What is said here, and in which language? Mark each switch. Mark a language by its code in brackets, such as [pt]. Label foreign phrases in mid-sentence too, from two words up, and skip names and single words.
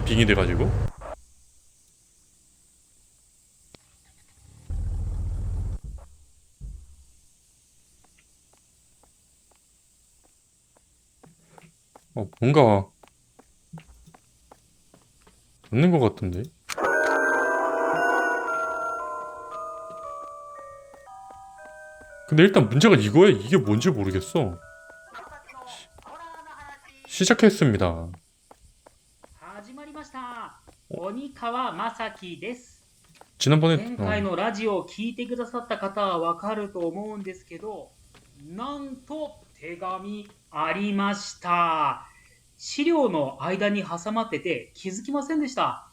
[ko] 빙의 돼가지고? 뭔가 없는 것 같은데. 근데 일단 문제가 이거야. 이게 뭔지 모르겠어. 시작했습니다. [ja] 始まりました。鬼川正樹です。 [ko] 지난번에 [ja] 前回のラジオを聞いてくださった方はわかると思うんですけど、なんと手紙ありました。資料の間に挟まってて気づきませんでした。